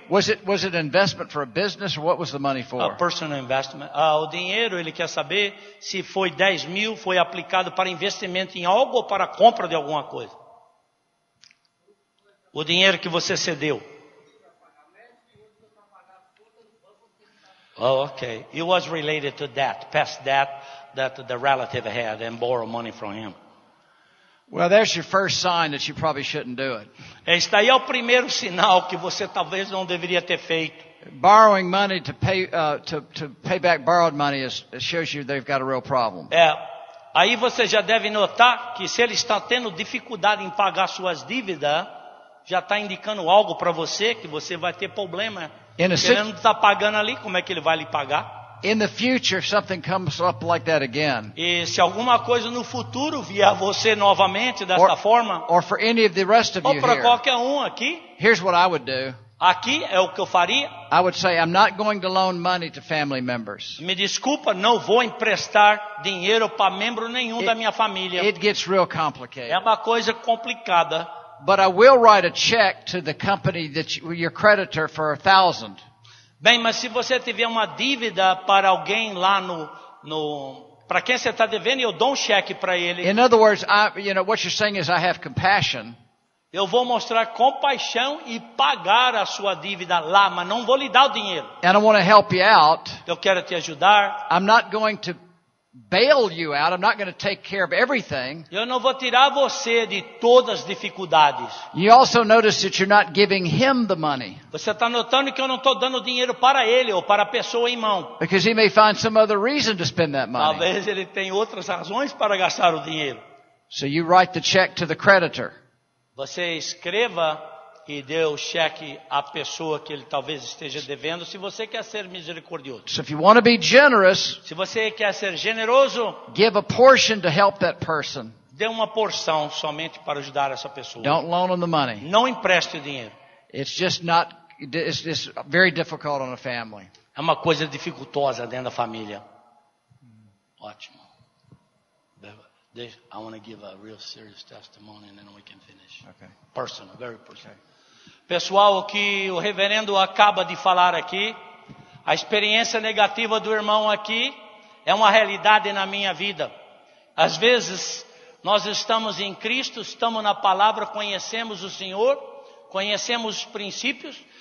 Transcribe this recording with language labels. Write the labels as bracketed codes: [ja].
[en] Was it an investment for a business or what was the money [pt] A [en] for? personal investment. [pt] O dinheiro, ele quer saber se foi 10 mil, foi aplicado para investimento em algo ou para a compra de alguma coisa. O dinheiro que você cedeu. [en] Oh, okay. It was related to that, past that the relative had and borrow money from him. Well, there's your first sign that you probably shouldn't do it. [pt] Este aí é o primeiro sinal que você talvez não deveria ter feito. [en] Borrowing money to pay back borrowed money shows you they've got a real problem. [pt] Aí você já deve notar que se ele está tendo dificuldade em pagar suas dívidas, já está indicando algo para você, que você vai ter problema. Ele não está pagando ali, como é que ele vai lhe pagar? [en] In the future, if something comes up like that again, [pt] E se alguma coisa no futuro vier a você novamente desta forma, [en] or for any of the rest of [pt] ou [en] you [pt] para [en] here, [pt] qualquer um aqui, [en] here's what I would do. [pt] aqui é o que eu faria. [en] I would say, I'm not going to loan money to family members. [pt] Me desculpa, não vou emprestar dinheiro para membro nenhum da minha família. [en] It gets real complicated. [pt] É uma coisa complicada. [en] But I will write a check to the company that your creditor for 1,000. [pt] Bem, mas se você tiver uma dívida para alguém lá para quem você está devendo, eu dou um cheque para ele. [en] In other words, what you're saying is I have compassion. [pt] Eu vou mostrar compaixão e pagar a sua dívida lá, mas não vou lhe dar o dinheiro. [en] And I want to help you out. [pt] Eu quero te ajudar. [en] I'm not going to bail you out. I'm not going to take care of everything. [pt] Eu não vou tirar você de todas as dificuldades. [en] You also notice that you're not giving him the money. [pt] Você está notando que eu não estou dando dinheiro para ele ou para a pessoa em mão. [en] Because he may find some other reason to spend that money. [pt] Talvez ele tenha outras razões para gastar o dinheiro. [en] So you write the check to the creditor. [pt] Você escreva e dê o cheque à pessoa que ele talvez esteja devendo, se você quer ser misericordioso. [en] So if you want to be generous, [pt] Se você quer ser generoso, [en] give a portion to help that person. [pt] dê uma porção somente para ajudar essa pessoa. [en] Don't loan them the money. [pt] Não empreste o dinheiro. [en] It's just very difficult on a family. [pt] É uma coisa dificultosa dentro da família. Ótimo. [en] I want to give a real serious testimony and then we can finish. Okay. Personal, very personal. [pt] Pessoal, o que o reverendo acaba de falar aqui, a experiência negativa do irmão aqui é uma realidade na minha vida. Às vezes, nós estamos em Cristo, estamos na palavra, conhecemos o Senhor, conhecemos os princípios.